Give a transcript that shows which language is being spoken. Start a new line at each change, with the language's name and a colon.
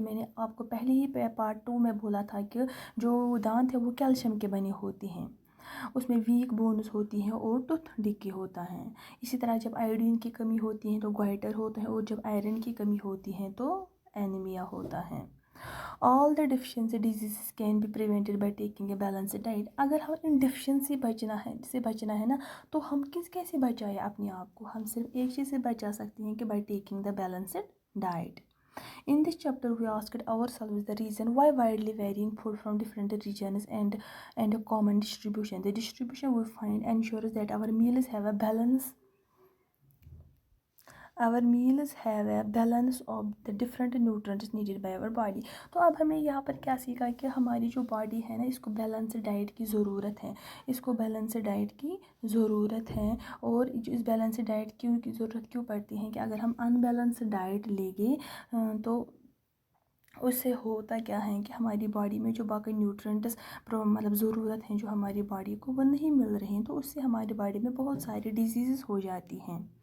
Urdu: میں نے آپ کو پہلے ہی پارٹ 2 میں بولا تھا کہ جو دانت ہے وہ کیلشیم کے بنے ہوتے ہیں، اس میں ویک بونز ہوتی ہیں اور ٹوتھ ڈکے ہوتا ہے. اسی طرح جب آئیوڈین کی کمی ہوتی ہے تو گوائٹر ہوتا ہے اور جب آئرن کی کمی ہوتی ہے تو اینیمیا ہوتا ہے.
English: All the deficiency diseases can be prevented by taking a balanced diet.
Urdu: اگر ہم ان ڈیفیشنسی بچنا ہے نا تو ہم کیسے بچائیں اپنے آپ کو؟ ہم صرف ایک چیز سے بچا سکتے ہیں کہ
English: by taking the balanced diet. In this chapter we asked ourselves the reason why widely varying food from different regions and a common distribution. The distribution we find ensures that our meals have a balance our meals have a balance of the different nutrients needed by our body.
Urdu: تو اب ہمیں یہاں پر کیا سیکھا کہ ہماری جو body ہے نا اس کو بیلنس ڈائٹ کی ضرورت ہے، اس کو بیلنس ڈائٹ کی ضرورت ہے. اور اس بیلنس ڈائٹ کی ضرورت کیوں پڑتی ہے کہ اگر ہم ان بیلنس ڈائٹ لیں گے تو اس سے ہوتا کیا ہے کہ ہماری باڈی میں جو باقی نیوٹرینٹس مطلب ضرورت ہیں جو ہماری باڈی کو وہ نہیں مل رہے ہیں، تو اس سے ہماری باڈی میں بہت ساری ڈیزیزز ہو جاتی ہیں.